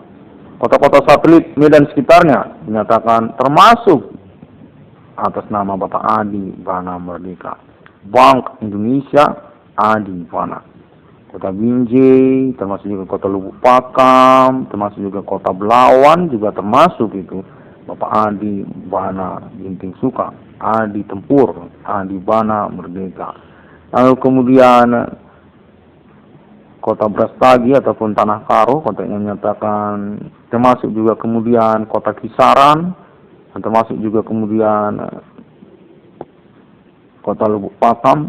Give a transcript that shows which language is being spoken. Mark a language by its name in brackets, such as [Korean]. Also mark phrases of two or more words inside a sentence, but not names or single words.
[Indonesian] Kota-kota satelit Medan sekitarnya dinyatakan termasuk atas nama Bapak Adi Bana Merdeka. Bank Indonesia Adi Bana. Kota Binjai, termasuk juga kota Lubuk Pakam, termasuk juga kota Belawan, juga termasuk itu Bapak Adi Bana Ginting Suka, Adi Tempur, Adi Bana Merdeka. Lalu kemudian kota Brastagi ataupun Tanah Karo, kota yang menyatakan termasuk juga kemudian kota Kisaran, dan termasuk juga kemudian kota Lubuk Pakam.